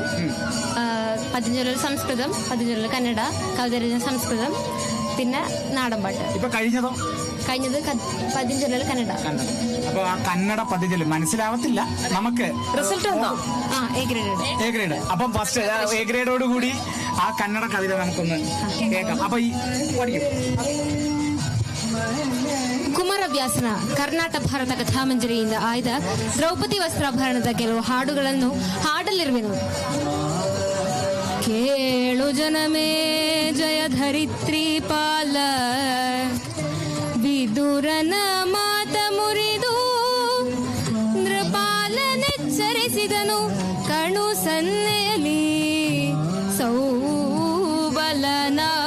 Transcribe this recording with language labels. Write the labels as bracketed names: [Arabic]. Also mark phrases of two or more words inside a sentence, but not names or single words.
[Malayalam] പതിഞ്ചൊല്ലൽ സംസ്കൃതം, പതിഞ്ചൊല്ലൽ കന്നഡ, കവിതരചന സംസ്കൃതം, പിന്നെ നാടൻപാട്ട്. ഇപ്പൊ കഴിഞ്ഞത് പതിഞ്ചൊല്ലൽ കന്നഡ. അപ്പൊ ആ കന്നഡ പദ്യചൊല്ലൽ മനസ്സിലാവത്തില്ല നമുക്ക്. റിസൾട്ട് വന്നോ? [English] A grade. [Malayalam] അപ്പം ഫസ്റ്റ് [English] A gradeോട് [Malayalam] കൂടി ആ കന്നഡ കവിത നമുക്കൊന്ന് കേൾക്കാം. അപ്പൊ ഈ പഠിക്കും. [Kannada] ಕುಮಾರವ್ಯಾಸನ ಕರ್ನಾಟಕ ಭಾರತ ಕಥಾಮಂಜರಿಯಿಂದ ಆಯ್ದ ದ್ರೌಪದಿ ವಸ್ತ್ರಾಭರಣದ ಕೆಲವು ಹಾಡುಗಳನ್ನು ಹಾಡಲಿರುವೆನು. ಕೇಳು ಜನಮೇ ಜಯ ಧರಿತ್ರಿ ಪಾಲ, ವಿದುರನ ಮಾತ ಮುರಿದು ನೃಪಾಲನೆಚ್ಚರಿಸಿದನು ಕಣು ಸನ್ನೆಯಲ್ಲಿ ಸೌಬಲನ.